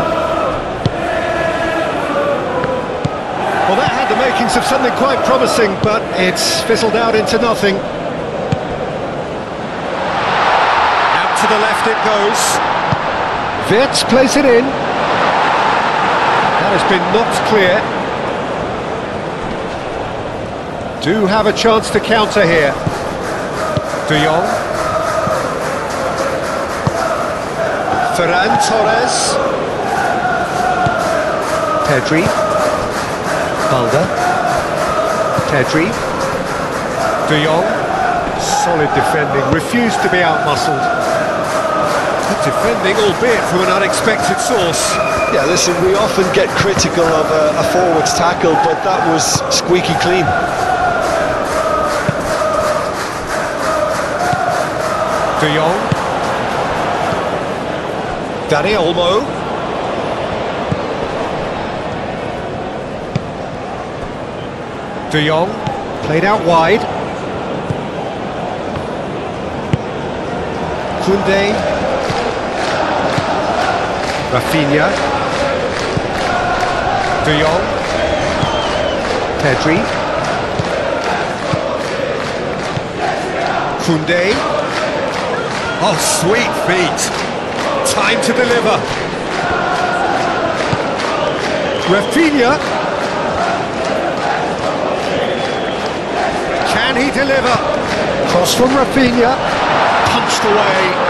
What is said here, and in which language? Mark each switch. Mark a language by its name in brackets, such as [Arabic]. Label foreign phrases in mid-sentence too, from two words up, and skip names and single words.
[English] Well, that had the makings of something quite promising, but it's fizzled out into nothing. the left it goes. Wirtz plays it in. That has been knocked clear. Do have a chance to counter here. De Jong. Ferran Torres. Pedri. Balda. Pedri. De Jong. Solid defending, refused to be outmuscled. Good defending, albeit from an unexpected source. Yeah, listen, we often get critical of a forward's tackle, but that was squeaky clean. De Jong. Dani Olmo. De Jong, played out wide. Koundé. Rafinha. De Jong. Pedri. Koundé. Oh, sweet feet. Time to deliver. Rafinha. Can he deliver? Cross from Rafinha. Punched away.